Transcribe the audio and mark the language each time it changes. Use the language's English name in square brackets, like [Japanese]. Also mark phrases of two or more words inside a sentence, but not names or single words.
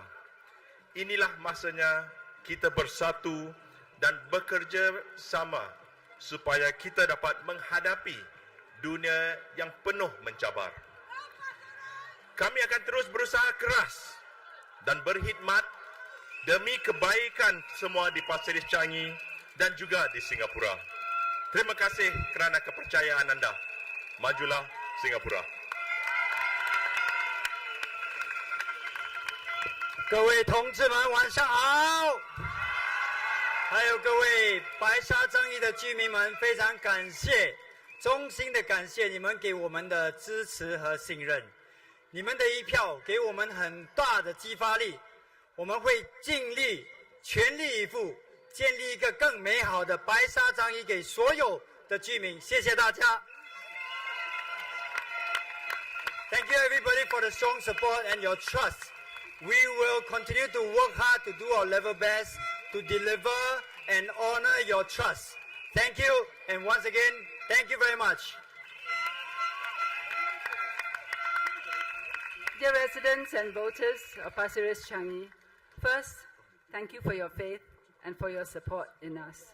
[Malay] Inilah masanya kita bersatu dan bekerja sama supaya kita dapat menghadapi dunia yang penuh mencabar. Kami akan terus berusaha keras dan berkhidmat demi kebaikan semua di Pasir Ris Changi dan juga di Singapura. Terima kasih kerana kepercayaan anda. Majulah Singapura. [Chinese] 各位同志们，晚上好！还有各位白沙张义的居民们，非常感谢，衷心的感谢你们给我们的支持和信任。你们的一票给我们很大的激发力，我们会尽力、全力以赴，建立一个更美好的白沙张义给所有的居民。谢谢大家。 [English] Thank you everybody for the strong support and your trust. We will continue to work hard to do our level best to deliver and honor your trust. Thank you, and once again, thank you very much. Dear residents and voters of Pasir Ris Changi, first, thank you for your faith and for your support in us.